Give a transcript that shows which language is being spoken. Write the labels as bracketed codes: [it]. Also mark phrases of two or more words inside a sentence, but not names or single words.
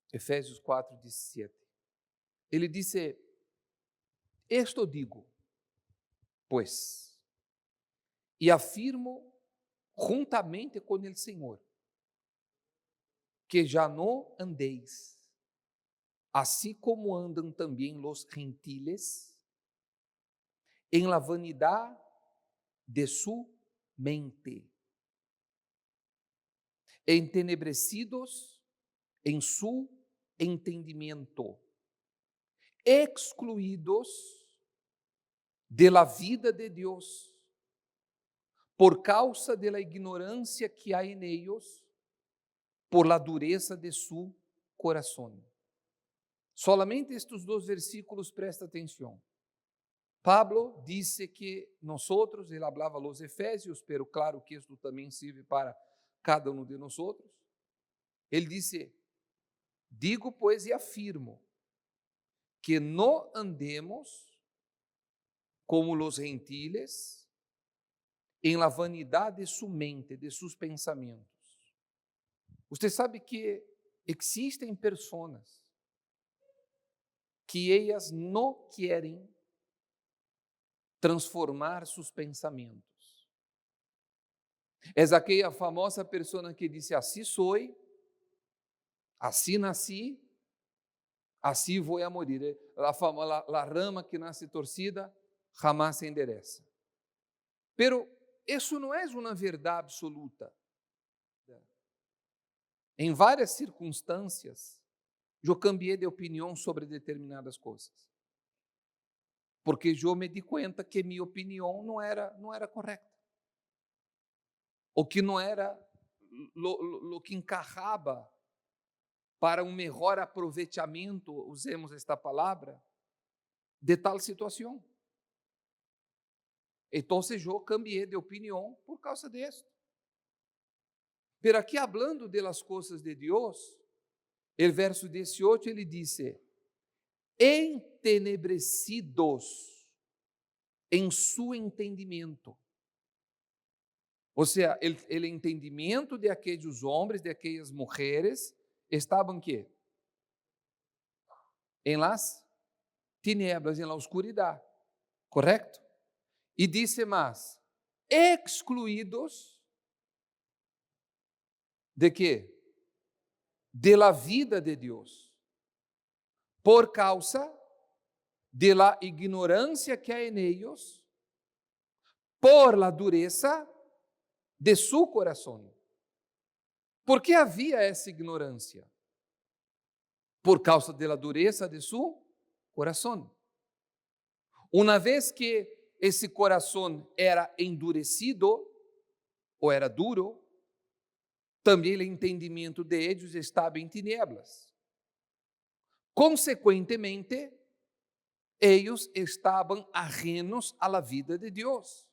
[pt] Efésios 4:17. Ele disse: [es] Esto digo, pues, [pt] e afirmo juntamente com o Senhor, que já não andéis, assim como andam também os gentiles, em la vanidade [es] de su mente, [pt] entenebrecidos em [es] su entendimiento, [pt] excluídos [es] de la vida [pt] de Deus, por causa [es] de la [pt] ignorância que há [es] en ellos, por la dureza de su corazón. [pt] Solamente estes dois versículos, presta atenção. Pablo disse que nós, ele hablava [es] a los Efésios, pero [pt] claro que isto também serve para cada um de nós. Ele disse: digo, pois, e afirmo, que não andemos como [es] los gentiles, [pt] em la vanidade [es] de su mente, de sus [pt] pensamentos. Você sabe que existem pessoas que elas não querem transformar seus pensamentos. É aquela famosa pessoa que disse: assim sou, assim nasci, assim vou [es] a morir. [pt] A rama que nasce torcida [es] jamás se endereza. [pt] Pero isso não é uma verdade absoluta. Em várias circunstâncias, eu cambiei de opinião sobre determinadas coisas, porque eu me di conta que minha opinião não era correta, ou que não era o que encarrava para um melhor aproveitamento, usemos esta palavra, de tal situação. Então, eu cambiei de opinião por causa disso. Pero aqui, [es] hablando de las [pt] coisas de Deus, o verso 18, ele disse: entenebrecidos em su entendimento. Ou seja, o entendimento de aqueles homens, de aquelas mulheres, estavam quê? Em [es] las tinieblas, [pt] em la oscuridade, correto? E disse mais: excluídos de quê? [es] De la vida [pt] de Deus, por causa [es] de la [pt] ignorância que há [es] en ellos, por la dureza de su corazón. [pt] ¿Por que havia essa ignorância? Por causa [es] de la dureza de su corazón. [pt] Uma vez que esse coração era endurecido, ou era duro, também o entendimento de eles estava em tinieblas. Consequentemente, eles estavam ajenos à [es] la vida [pt] de Deus.